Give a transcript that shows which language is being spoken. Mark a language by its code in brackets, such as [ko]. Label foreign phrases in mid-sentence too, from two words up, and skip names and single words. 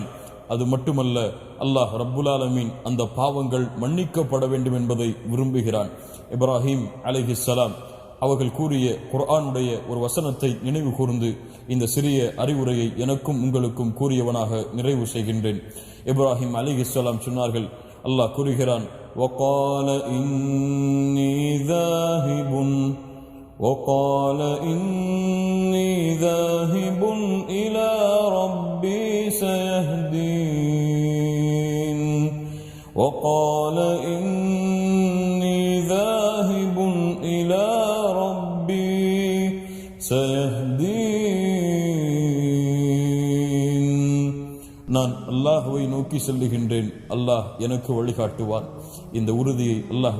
[ta] அது மட்டுமல்ல, அல்லாஹ் ரப்புல் ஆலமீன் அந்த பாவங்கள் மன்னிக்கப்பட வேண்டும் என்பதை விரும்புகிறான். இப்ராஹிம் அலைஹிஸ்ஸலாம் அவர்கள் கூறிய குர்ஆனுடைய ஒரு வசனத்தை நினைவு கூர்ந்து இந்த சிறிய அறிவுரையை எனக்கும் உங்களுக்கும் கூறியவனாக நிறைவு செய்கின்றேன். இப்ராஹிம் அலைஹிஸ்ஸலாம் சொன்னார்கள், அல்லாஹ் கூறுகிறான், [ar] وقال إني ذاهب إلى ربي سيهدين وقال إني ذاهب إلى ربي سيهدين. [ta] நான் அல்லாஹ்வை நோக்கி செல்லுகின்றேன், அல்லாஹ் எனக்கு வழிகாட்டுவான். இந்த உறுதியை அல்லாஹ்